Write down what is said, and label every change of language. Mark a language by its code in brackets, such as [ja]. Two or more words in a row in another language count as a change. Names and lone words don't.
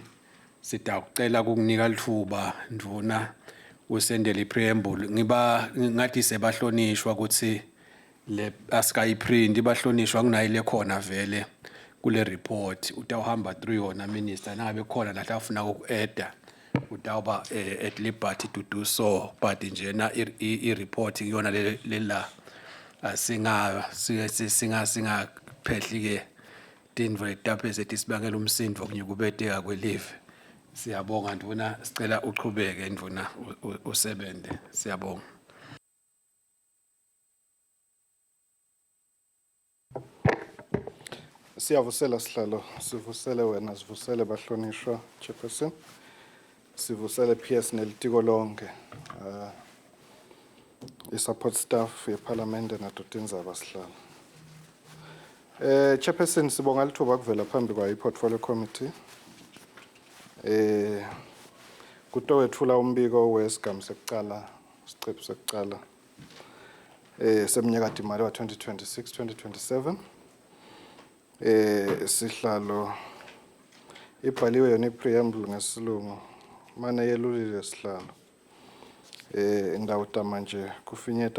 [ss] sitakucela ukukunika lithuba ndvuna usendele ipreamble ngathi sebahlonishwa ukuthi le asikayiprint bahlonishwa kunayo lekhona vele kule report utawuhamba through yona minister nangabe khona la afuna ukuadd utawuba [en] at liberty to do so but [ss] njena I report iyona lela singa phehli ke tindvo letaphe sethi sibangela umsindo kunyukubeteka kwelive siyabonga ndvuna sicela uqhubeke ndvuna usebente siyabonga Siyavusela sihlalo sivusele wena sivusele bahlonishwa chairperson sivusele PS nelitiko lonke [en] I-support staff [ss] yeParliament nadotinzaba sihlalo chairperson sibonga lithuba kuvela phambi kwa [en] iPortfolio Committee [ss] kutowethula umbiko wesigaba sekuqala isiqephu sekuqala semnyaka imali wa 2026-2027 sihlalo ibhaliwe yona ipreamble ngesilungu mane yelulile sihlalo ngidawuta manje kufinyeta